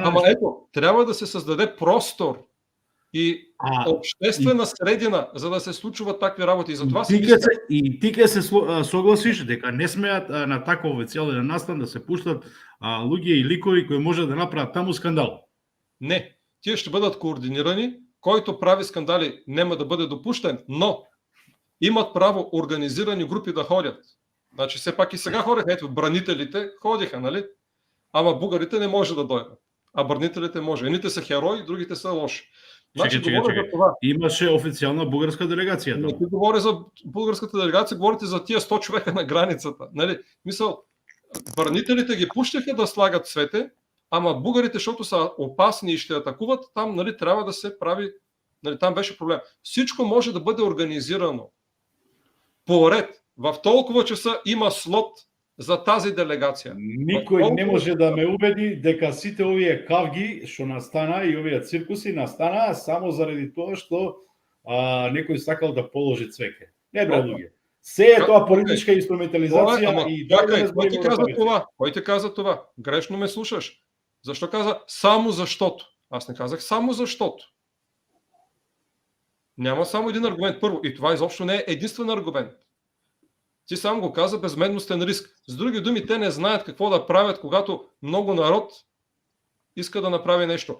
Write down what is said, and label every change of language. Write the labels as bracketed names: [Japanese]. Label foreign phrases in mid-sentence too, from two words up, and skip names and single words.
[Bulgarian] Ама ето, трябва да се създаде простор и обществена средина [Macedonian] за да се случуваат такви работи. [Bulgarian] И затова [Macedonian] ти ќе се согласиш дека не смеат на таков официјален настан да се пуштат луѓе и ликови кои може да направат таму скандал. [Bulgarian] Не, тие ще бъдат координирани, който прави скандали нема да бъде допуштен, но имат право организирани групи да ходят. Значи все пак и сега ходеха, ето бранителите ходиха, нали? Ама бугарите не може да дойдат. А бранителите може. Едните са херои, другите са лоши. Значи, [Macedonian] чекай. Имаше официална бугарска делегација. [Bulgarian] Не ти говори за бугарската делегација, говорите за тия 100 човека на границата. Нали? Мисъл, бранителите ги пуштяха да слагат цвете, ама бугарите, защото са опасни и ще атакуват, там нали, трябва да се прави, нали, там беше проблем. Всичко може да бъде организирано поред. В толкова часа има слот за тази делегација. [Macedonian] Никој не може да ме убеди дека сите овие кавги што настана и овие циркуси настана само заради тоа што некој сакал да положи цвеќе. Не бре луѓе. Се е тоа политичка инструментализација и [Bulgarian] кој ти каза това? Кој ти каза това? Грешно ме слушаш. Зашто каза само заштото? Аз не казах само заштото. Няма само един аргумент. Първо, и това изобщо не е единствен аргумент. Ти сам го каза безмедностен риск. С други думи, те не знаят какво да правят, когато много народ иска да направи нещо.